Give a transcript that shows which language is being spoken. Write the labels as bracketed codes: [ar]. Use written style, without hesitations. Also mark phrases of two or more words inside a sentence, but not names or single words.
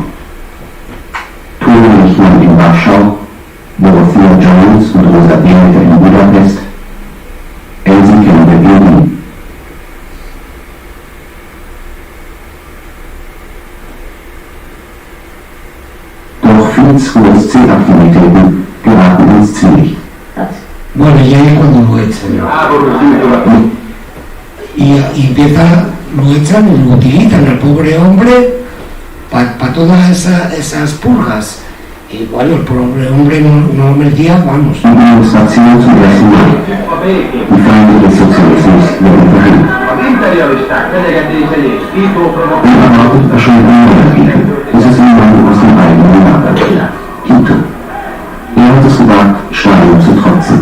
[de] Tore Lichtmann in Warschau, Dorothea Jones und Rosa Demeter in Budapest, Elsie Kemper in Berlin. Doch Fields USC-Aktivitäten geraten ins Zwielicht. [es] Bueno, y ahí es cuando lo echan. Y empieza, lo echan y lo utilizan al pobre hombre para todas esas purgas. Y bueno, el pobre hombre no merecía, vamos. [de] Die Demonstration zum ersten Mal. Die Feinde des Sozialismus werden verhängt. Unerwartet erscheint ein neuer Gegner. Es ist ein Mann aus dem eigenen Lager. Tito. Er hat es gewagt, Stalin zu trotzen.